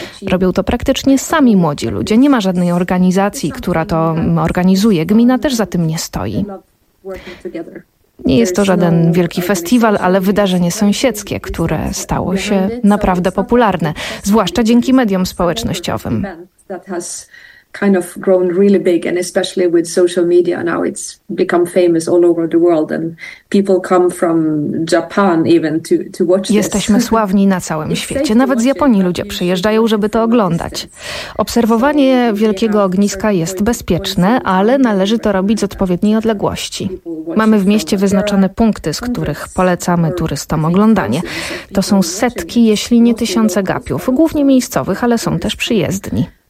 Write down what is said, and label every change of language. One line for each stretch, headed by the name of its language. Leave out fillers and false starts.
Polish: Robią to praktycznie sami młodzi ludzie. Nie ma żadnej organizacji, która to organizuje. Gmina też za tym nie stoi. Nie jest to żaden wielki festiwal, ale wydarzenie sąsiedzkie, które stało się naprawdę popularne, zwłaszcza dzięki mediom społecznościowym.
English: Kind of grown really big, and especially with social media now, it's become famous all over the world, and people come from Japan even to watch this.
Polish: Jesteśmy sławni na całym świecie. Nawet z Japonii ludzie przyjeżdżają, żeby to oglądać. Obserwowanie wielkiego ogniska jest bezpieczne, ale należy to robić z odpowiedniej odległości. Mamy w mieście wyznaczone punkty, z których polecamy turystom oglądanie. To są setki, jeśli nie tysiące gapiów, głównie miejscowych, ale są też przyjezdni.